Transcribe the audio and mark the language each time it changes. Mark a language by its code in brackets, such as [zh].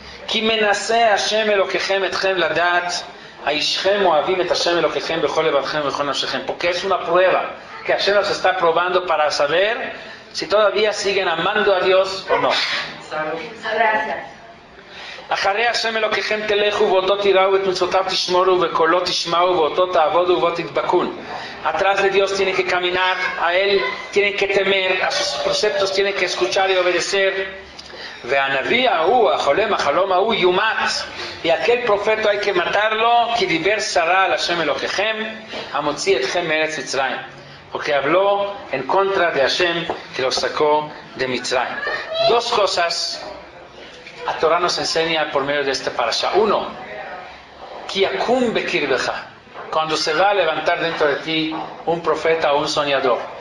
[he] כי מנסה השם אלוקיכם אתכם לדעת האישכם אוהבים את השם אלוקיכם בכל לבבכם ובכל נפשכם. [es] Porque es una prueba que Hashem nos está probando para saber si todavía siguen amando a Dios o no. Gracias. [he] אחרי השם אלוקיכם תלכו ואותו תיראו ואת מצוותיו תשמורו וקולו תשמעו ואותו תעבודו ובו תדבקון. [es] Atrás de Dios tienen que caminar, a Él tienen que temer, a sus preceptos tienen que escuchar y obedecer. [he] והנביא ההוא, החולם החלום ההוא, יומת. [es] Y aquel profeta hay que matarlo, [he] כי דיבר שרה על השם אלוקיכם, המוציא אתכם מארץ מצרים. [es] Porque habló en contra de Hashem, que lo sacó de Mitzrayim. Dos cosas la Torah nos enseña por medio de esta parasha. Uno, [he] ki yakum bekirbecha, [es] cuando se va a levantar dentro de ti un profeta o un soñador.